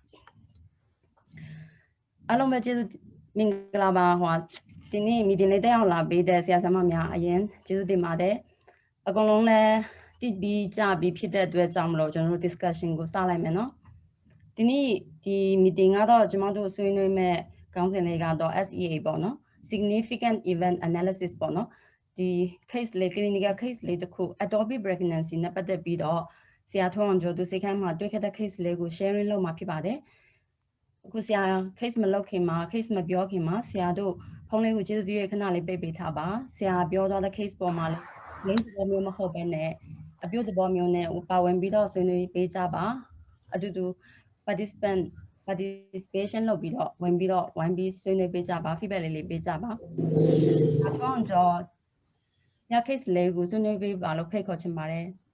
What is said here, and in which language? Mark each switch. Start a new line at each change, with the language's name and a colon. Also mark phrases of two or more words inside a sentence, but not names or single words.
Burmese: အားလုံးပဲကျေးဇူးမင်္ဂလာပါဟိုဒီနေ့ meeting လေးတက်အောင်လာပေးတဲ့ဆရာဆရာမများအရင်ကျေးဇူးတင်ပါတယ်အကုန်လုံးလည်းတည်ပြီးကြပြီးဖြစ်တဲ့အတွက်ကြောင့်မလို့ကျွန်တော်တို့ discussion ကိုစလိုက် မယ်နော်ဒီနေ့ဒီ meeting ကတော့ကျွန်တော်တို့ဆွေးနွေးမဲ့ခေါင်းစဉ်လေးကတော့ SEA ပေါ့နော်
English: significant event analysis
Burmese: ပေါ့နော်ဒီ case လေး
English: clinical case
Burmese: လေးတစ်ခု
English: ectopic pregnancy
Burmese: နဲ့ပတ်သက်ပြီးတော့ဆရာထွန်းအောင်ကျော်သူစိတ်ခမ်းမှာတွေ့ခဲ့တဲ့ case လေးကို sharing လုပ်မှာဖြစ်ပါတယ်အခုဆရာ case မ လုပ်ခင်မှာ case မပြောခင်မှာဆရာတို့ဖုန်းလေးကိုကျေးဇူးပြုရခဏလေးပိတ်ပေးထားပါဆရာပြောသွားတဲ့ case ပေါ်မှာလည်း link ပေါ်မျိုးမဟုတ်ဘဲနဲ့အပြုသဘောမျိုးနဲ့ပါဝင်ပြီးတော့ဆွေးနွေးပေးကြပါအတူတူ participation လုပ်ပြီးတော့ဝင်ပြီးတော့ဝိုင်းပြီးဆွေးနွေးပေးကြပါ feedback လေးပေးကြပါအကောင့်တော့ည case လေးကိုဆွေးနွေးပေးပါလို့ဖိတ်ခေါ်ချင်ပါတယ်